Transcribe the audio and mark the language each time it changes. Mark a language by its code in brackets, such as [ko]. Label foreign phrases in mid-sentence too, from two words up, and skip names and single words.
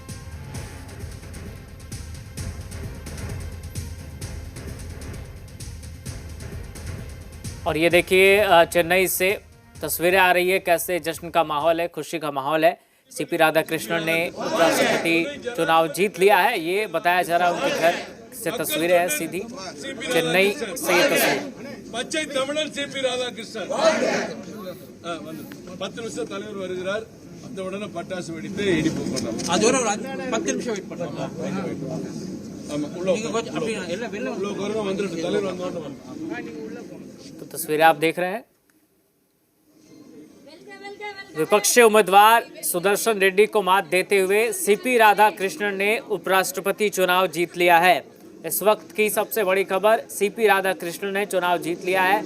[hi] और ये देखिए चेन्नई से तस्वीरें आ रही है, कैसे जश्न का माहौल है, खुशी का माहौल है। सीपी राधाकृष्णन ने उपराष्ट्रपति चुनाव जीत लिया है, ये बताया जा रहा है। उनके घर से तस्वीरें हैं, सीधी चेन्नई से ये तस्वीर। [ta] பச்சை தமிழர் சிபி ராதாகிருஷ்ணன் 10 நிமிஷம் தலைவர் வருகிறார். அந்த உடனே பட்டாசு வெடித்து இடிப்பு பண்ணலாம். அது ஒரு 10 நிமிஷம் வெயிட் பண்ணலாம். ஆமா உள்ள அப்படி எல்லாம் வெளில உள்ள வரணும் வந்துட்டு தலைவர் வந்தோன்னு. [hi] तो तस्वीरें आप देख रहे हैं। विपक्षी उम्मीदवार सुदर्शन रेड्डी को मात देते हुए सीपी राधाकृष्णन ने उपराष्ट्रपति चुनाव जीत लिया है। इस वक्त की सबसे बड़ी खबर, सीपी राधाकृष्णन ने चुनाव जीत लिया है।